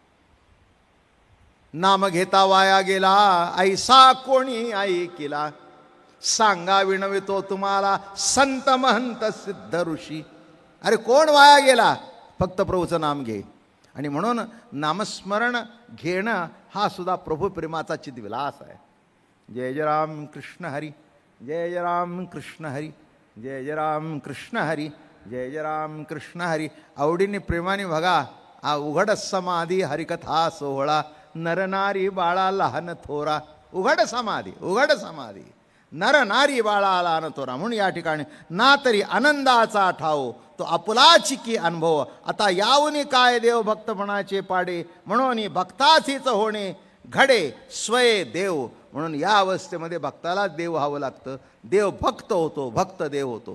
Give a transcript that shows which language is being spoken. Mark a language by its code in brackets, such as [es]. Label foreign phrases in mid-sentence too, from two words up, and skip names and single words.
[mr] नाम घेता वाया गेला ऐसा कोणी ऐकिला, सांगा विनवितो तुम्हाला संत महंत सिद्ध ऋषी. अरे कोण वाया गेला, फक्त प्रभूचं नाम घे. आणि म्हणून नामस्मरण घेणं हा सुद्धा प्रभू प्रेमाचा चिद्विलास आहे. जय जय राम कृष्ण हरी, जय जय राम कृष्ण हरी, जय जय राम कृष्ण हरी, जय जय राम कृष्ण हरी. आवडीने प्रेमाने बघा. उघड समाधी हरिकथा सोहळा, नर नारी बाळा लहान थोरा. उघड समाधी, उघड समाधी, नर नारी बाळा लहान थोरा. म्हणून या ठिकाणी ना तरी आनंदाचा ठाव तो आपुलाची की अनुभव. आता यावनी काय देव भक्तपणाचे पाडे, म्हणून भक्ताचीच होणे घडे स्वय देव. म्हणून या अवस्थेमध्ये भक्ताला देव व्हावं लागतं. देव भक्त होतो, भक्त देव होतो.